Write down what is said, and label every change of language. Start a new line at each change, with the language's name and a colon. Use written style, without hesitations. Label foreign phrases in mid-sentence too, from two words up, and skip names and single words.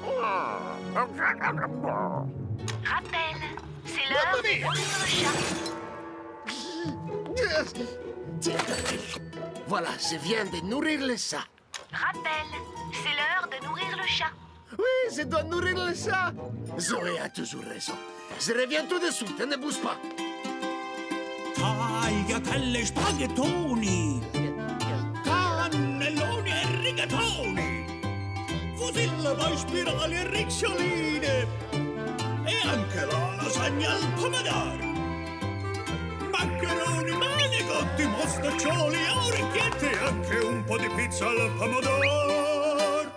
French: Rappel, c'est l'heure de nourrir le chat. Voilà, je viens de nourrir le chat. Rappel, c'est l'heure de nourrir le chat. Oui, je dois nourrir le chat. Zoé a toujours raison. Je reviens tout de suite, ne bouge pas.
Italian: Tagliatelle spaghettoni, cannelloni e rigatoni, fusillo uova, spirali e riccioline e anche la lasagna al pomodoro. Maccheroni, manicotti, mostaccioli, orecchiette e anche un po' di pizza al pomodoro.